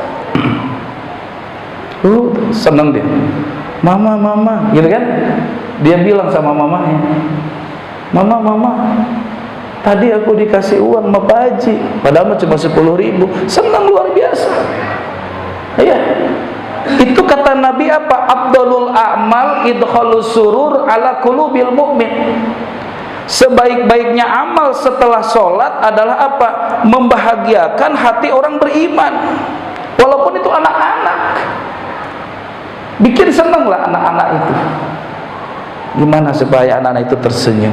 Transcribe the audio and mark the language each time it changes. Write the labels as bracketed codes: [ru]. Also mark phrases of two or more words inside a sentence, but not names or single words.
[id] Senang dia, mama gitu kan. Dia bilang sama mamanya, mama tadi aku dikasih uang sama Pak Haji, padahal cuma 10.000. Senang luar biasa. Iya, itu kata Nabi apa? [ar] أفضل الأعمال إدخال السرور على قلوب المؤمن. [id] Sebaik-baiknya amal setelah sholat adalah apa? Membahagiakan hati orang beriman, walaupun itu anak-anak. Bikin senanglah anak-anak itu. Gimana supaya anak-anak itu tersenyum?